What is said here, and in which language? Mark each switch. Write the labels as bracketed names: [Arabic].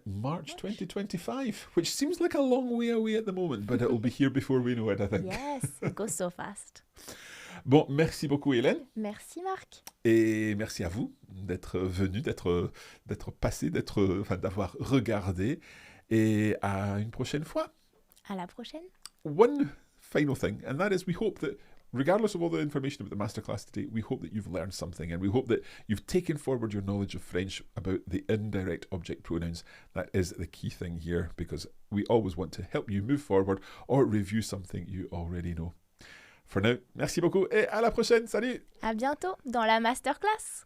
[English] March 2025, which seems like a long way away at the moment, but it'll be here before we know it, I think. Yes, it goes so fast. [French] Bon, merci beaucoup Hélène. Merci Marc. Et merci à vous d'être venu, d'être passé, d'avoir regardé. Et à une prochaine fois. À la prochaine. [English] One final thing, and that is we hope that regardless of all the information about the masterclass today, we hope that you've learned something, and we hope that you've taken forward your knowledge of French about the indirect object pronouns. That is the key thing here, because we always want to help you move forward or review something you already know. For now, [French] merci beaucoup et à la prochaine. Salut! À bientôt dans la masterclass.